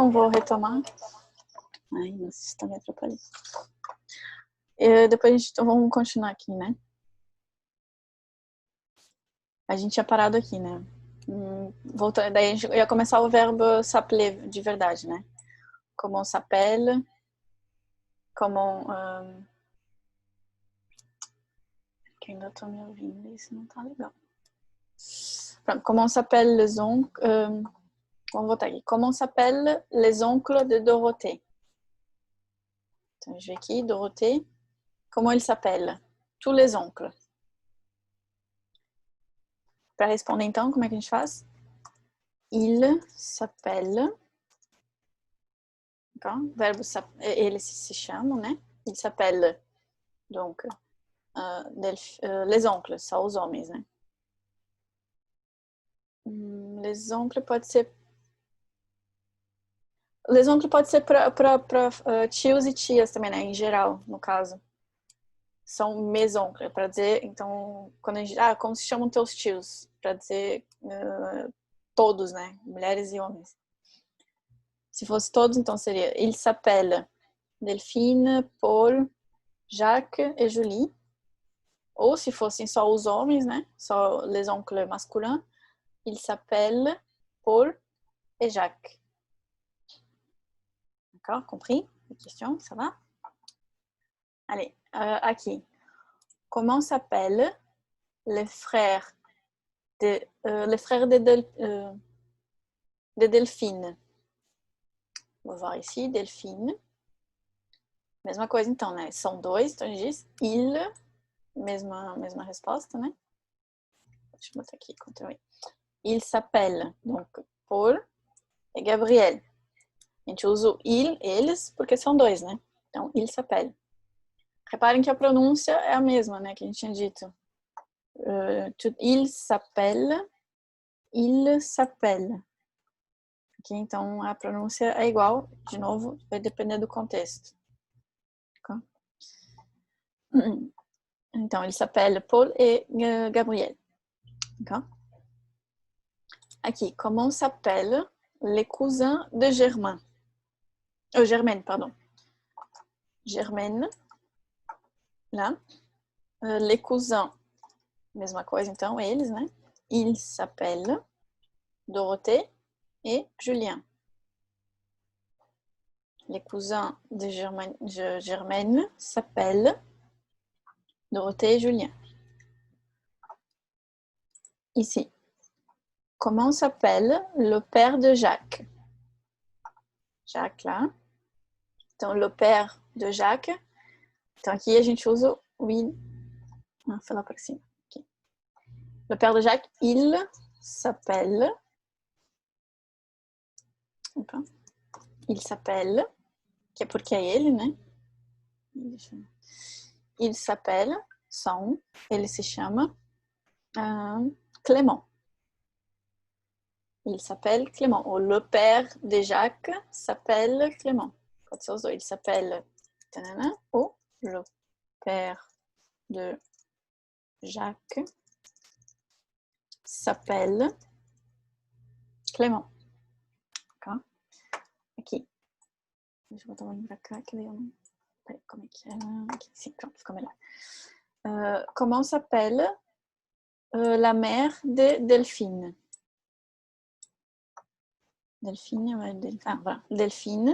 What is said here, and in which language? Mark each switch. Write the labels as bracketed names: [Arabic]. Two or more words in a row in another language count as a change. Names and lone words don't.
[Portuguese] Não vou retomar. Ai, nossa, isso tá me atrapalhando. Depois vamos continuar aqui, né? A gente tinha parado aqui, né? Voltando, daí a gente ia começar o verbo s'appeler de verdade, né? [French] Comment on s'appelle, comment... [Portuguese] que ainda tô me ouvindo, isso não tá legal. Pronto, [French] comment on s'appelle les oncles... [Portuguese] vamos voltar aqui. [French] Comment on s'appelle les oncles de Dorothée? Então, je vais aqui, Dorothée. Comment il s'appelle? Tous les oncles. [Portuguese] Para responder, então, como é que a gente faz? [French] Il s'appelle... D'accord? [Portuguese] Verbo eles se chamam, né? [French] Il s'appelle, donc, les oncles, [Portuguese] só os homens, né? [French] Les oncles [Portuguese] pode ser... [French] Les oncles [Portuguese] pode ser para tios e tias também, né? Em geral, no caso. São [French] mes oncles, [Portuguese] para dizer, então, quando a gente... como se chamam teus tios? Para dizer todos, né? Mulheres e homens. Se fosse todos, então seria [French] il s'appelle Delphine, Paul, Jacques et Julie. [Portuguese] Ou se fossem só os homens, né? [French] Só les oncles masculins, il s'appelle Paul et Jacques. D'accord, compris? Les questions, ça va? Allez, aqui. Comment s'appellent les frères de Delphine? Vou voir ici, Delphine. [Portuguese] Mesma coisa então, né? São dois, então a gente diz il, mesma resposta, né? Deixa eu botar aqui, Ctrl+I. [French] Il s'appelle, donc, Paul. [Portuguese] e Gabriel. A gente usa o il, eles, porque são dois, né? Então, [French] il s'appelle. [Portuguese] Reparem que a pronúncia é a mesma, né? Que a gente tinha dito. [French] Il s'appelle, il s'appelle. [Portuguese] Okay? Então, a pronúncia é igual. De novo, vai depender do contexto. Okay? Então, [French] il s'appelle Paul et Gabriel. [Portuguese] Okay? [French] Aqui, comment s'appellent les cousins de Germain? Germaine, pardon. Germaine, là. Les cousins, [Portuguese] mesma coisa, então, eles, né? [French] Ils s'appellent Dorothée et Julien. Les cousins de Germaine s'appellent Dorothée et Julien. Ici. Comment s'appelle le père de Jacques? Jacques, là. Então, le père de Jacques. [Portuguese] Então, aqui a gente usa o il. Ah, foi lá para cima. Aqui. [French] Le père de Jacques, il s'appelle. Opa. Il s'appelle. [Portuguese] Que é porque é ele, né? [French] Il s'appelle. Son. [Portuguese] Ele se chama Clément. [French] Il s'appelle Clément. Ou le père de Jacques s'appelle Clément. [Portuguese] Pode ser os dois. [French] Il s'appelle ou le père de Jacques s'appelle Clément. D'accord? [Portuguese] Aqui. Deixa eu botar o olho pra cá, que daí eu não... Peraí, como é que é? Aqui, sim, pronto, ficou melhor. [French] Comment s'appelle la mère de Delphine? Delphine, ouais, voilà. Delphine.